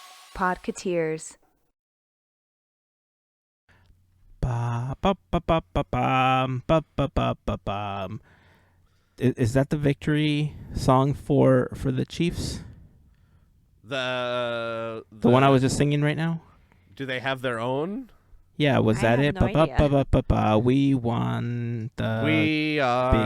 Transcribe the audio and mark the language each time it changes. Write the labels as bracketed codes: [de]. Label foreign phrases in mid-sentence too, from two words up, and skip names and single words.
[en] Podketeers. Ba, ba, ba, ba, ba, bum, ba, ba, ba, ba, bum. Is that the victory song for the Chiefs? The one I was just singing right now? Do they have their own? Yeah, was I that have it? no idea. We won the We are